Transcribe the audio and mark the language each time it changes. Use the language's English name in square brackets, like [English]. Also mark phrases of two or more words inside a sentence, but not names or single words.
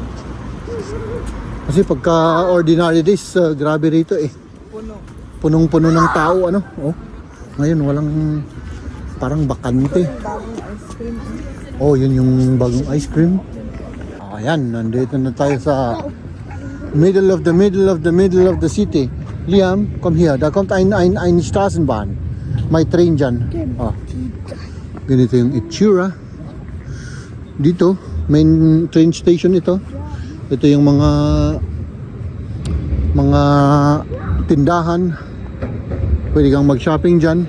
[Filipino] Kasi pagka [English] ordinary days, [Filipino] grabe rito eh. Puno. Punong-puno ng tao ano. Oh. Ngayon walang parang bakante. Bagong [English] ice cream. [Filipino] Oh, yun yung bagong [English] ice cream. [Filipino] Ayan, nandito na tayo sa [English] middle of the city. [Filipino] Liam, [German] komm hier, da kommt ein Straßenbahn. [Filipino] May train dyan. Ganito yung itsura. Dito, [English] main train station [Filipino] ito. Ito yung mga tindahan. Pwede kang mag-shopping dyan.